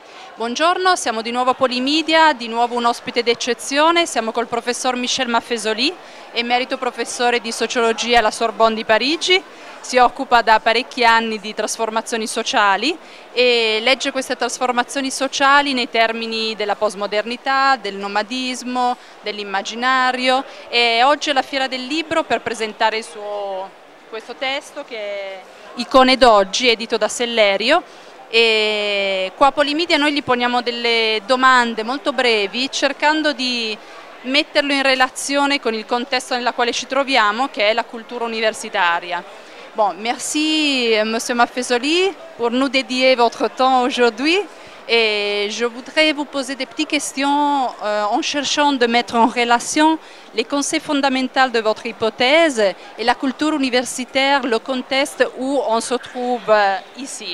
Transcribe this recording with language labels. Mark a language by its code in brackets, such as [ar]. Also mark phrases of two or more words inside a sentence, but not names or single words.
[it] Buongiorno, siamo di nuovo a Polimedia, di nuovo un ospite d'eccezione, siamo col professor Michel Maffesoli, emerito professore di sociologia alla Sorbonne di Parigi, si occupa da parecchi anni di trasformazioni sociali e legge queste trasformazioni sociali nei termini della postmodernità, del nomadismo, dell'immaginario e oggi è la Fiera del Libro per presentare questo testo che è Icone d'oggi, edito da Sellerio. E qua a Polimedia noi gli poniamo delle domande molto brevi cercando di metterlo in relazione con il contesto nel quale ci troviamo, che è la cultura universitaria. [fr] Bon, merci Monsieur Maffesoli pour nous dédier votre temps aujourd'hui et je voudrais vous poser des petites questions en cherchant de mettre en relation les concepts fondamentaux de votre hypothèse et la culture universitaire, le contexte où on se trouve ici.